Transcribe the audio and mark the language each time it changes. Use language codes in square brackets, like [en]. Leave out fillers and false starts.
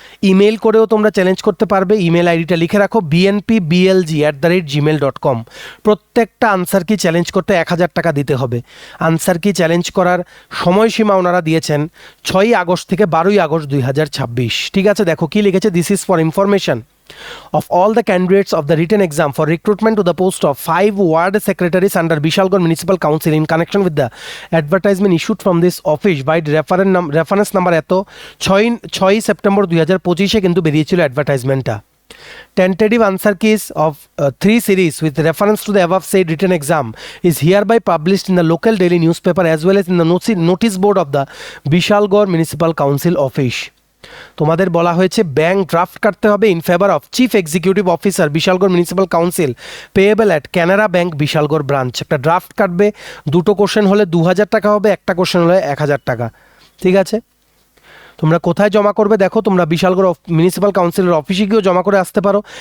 [bn] Email করেও তোমরা challenge করতে পারবে। ইমেল আইডিটা লিখে রাখো bnpblg@gmail.com। প্রত্যেকটা আনসার কি চ্যালেঞ্জ করতে 1000 টাকা দিতে হবে। আনসার কি চ্যালেঞ্জ করার সময়সীমা ওনারা দিয়েছেন 6ই আগস্ট থেকে 12ই আগস্ট 2026, ঠিক আছে? দেখো কি লিখেছে, [en] this is for information of all the candidates of the written exam for recruitment to the post of 5 ward secretaries under Bishalgarh Municipal Council in connection with the advertisement issued from this office by reference number [bn] এত 6 September 2025 কিন্তু বেরিয়েছিল অ্যাডভার্টাইজমেন্টটা। [en] Tentative answer keys of 3 series with reference to the above said written exam is hereby published in the local daily newspaper as well as in the notice board of the Bishalgarh Municipal Council office. [bn] তোমাদের বলা হয়েছে bank draft কাটতে হবে [en] In favour of chief executive officer Bishalgarh Municipal Council payable at Canara Bank Bishalgarh branch. [bn] একটা draft কাটবে, দুটো question হলে 2000 টাকা হবে, একটা কোশ্চেন হলে 1000 টাকা, ঠিক আছে? তোমরা কোথায় জমা করবে দেখো, তোমরা বিশালগড় মিউনিসিপ্যাল কাউন্সিলের অফিসে গিয়েও জমা করে আসতে পারো।